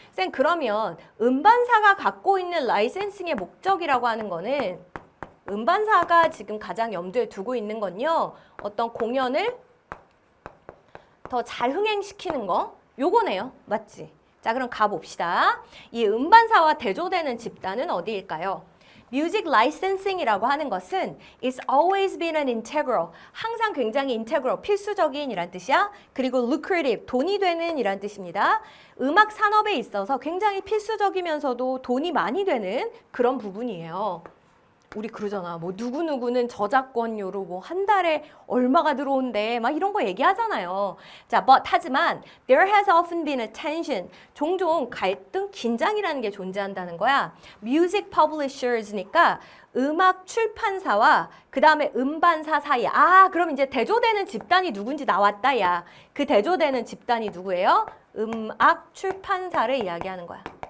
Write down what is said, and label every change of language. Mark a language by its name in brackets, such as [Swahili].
[Korean] 쌤, 그러면 음반사가 갖고 있는 라이센싱의 목적이라고 하는 거는 음반사가 지금 가장 염두에 두고 있는 건요. 어떤 공연을 더 잘 흥행시키는 거? 요거네요. 맞지? 자, 그럼 가봅시다. 이 음반사와 대조되는 집단은 어디일까요? [English] Music licensing [Korean] 이라고 하는 것은 [English] it's always been an integral. [Korean] 항상 굉장히 integral, 필수적인 이란 뜻이야. 그리고 lucrative, 돈이 되는 이란 뜻입니다. 음악 산업에 있어서 굉장히 필수적이면서도 돈이 많이 되는 그런 부분이에요. 우리 그러잖아. 뭐 누구누구는 저작권료로 뭐 한 달에 얼마가 들어온대. 막 이런 거 얘기하잖아요. 자, 하지만 [English] there has often been a tension. [Korean] 종종 갈등, 긴장이라는 게 존재한다는 거야. [English] Music publishers [Korean] 니까 음악 출판사와 그 다음에 음반사 사이에 그럼 이제 대조되는 집단이 누군지 나왔다, 야. 그 대조되는 집단이 누구예요? 음악 출판사를 이야기하는 거야.